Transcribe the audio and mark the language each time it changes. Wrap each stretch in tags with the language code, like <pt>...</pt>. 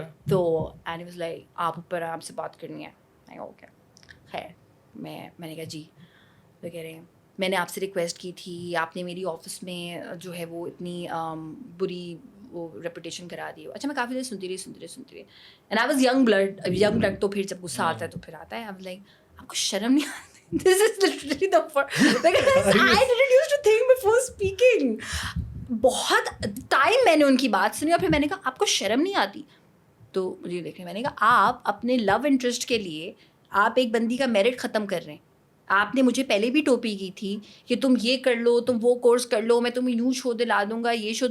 <ur>تو and was like آپ اوپر آپ سے بات کرنی ہے. اوکے خیر میں نے کہا جی. وہ کہہ رہے ہیں میں نے آپ سے ریکویسٹ کی تھی, آپ نے میری آفس میں جو ہے وہ اتنی بری وہ ریپوٹیشن کرا دی. اچھا میں کافی دیر سنتی رہی</ur> <en>And I was young blood.</en> <ur>تو پھر جب غصہ آتا ہے تو پھر آتا ہے.</ur> <en>I was like</en> <ur>آپ کو شرم نہیں آتی؟</ur> <en>This is literally the first, because I didn't used to think before speaking.</en> <ur>بہت ٹائم میں نے ان کی بات سنی اور پھر میں نے کہا آپ کو شرم نہیں آتی؟ تو مجھے دیکھیں میں نے کہا آپ اپنے لو انٹرسٹ کے لیے آپ ایک بندی کا میرٹ ختم کر رہے ہیں. آپ نے مجھے پہلے بھی ٹوپی کی تھی کہ تم یہ کر لو, تم وہ کورس کر لو, میں تمہیں یوں شو دلا دوں گا, یہ شو.</ur>